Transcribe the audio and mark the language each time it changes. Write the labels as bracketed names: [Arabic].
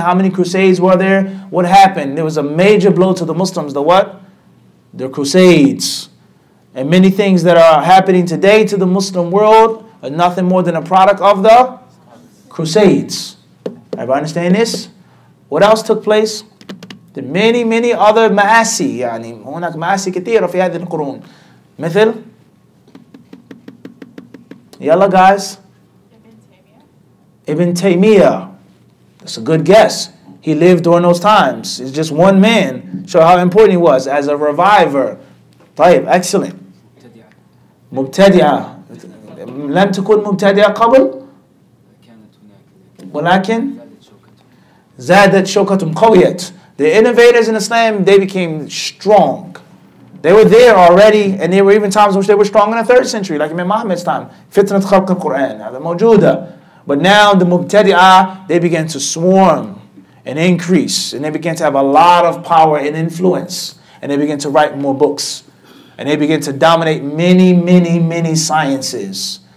[English] How many Crusades were there? What happened? There was a major blow to the Muslims. The what? The Crusades. And many things that are happening today to the Muslim world are nothing more than a product of the Crusades. Everybody understand this? What else took place? The many other [Arabic] مآسي يعني هناك مآسي كثيرة في هذه القرون مثل يلا guys Ibn Taymiyyah. [English] That's a good guess. He lived during those times. It's just one man. Show how important he was as a reviver. طيب, excellent. [Arabic] مبتدعة لم تكن مبتدعة قبل ولكن زادت شوكتهم قويت. [English] The innovators in Islam, they became strong. They were there already, and there were even times in which they were strong in the 3rd century, like Imam Muhammad's time. Fitnat khalq al-Quran, [Arabic] هذا موجودة. [English] But now the Mubtadi'ah, they began to swarm and increase, and they began to have a lot of power and influence, and they began to write more books, and they began to dominate many sciences.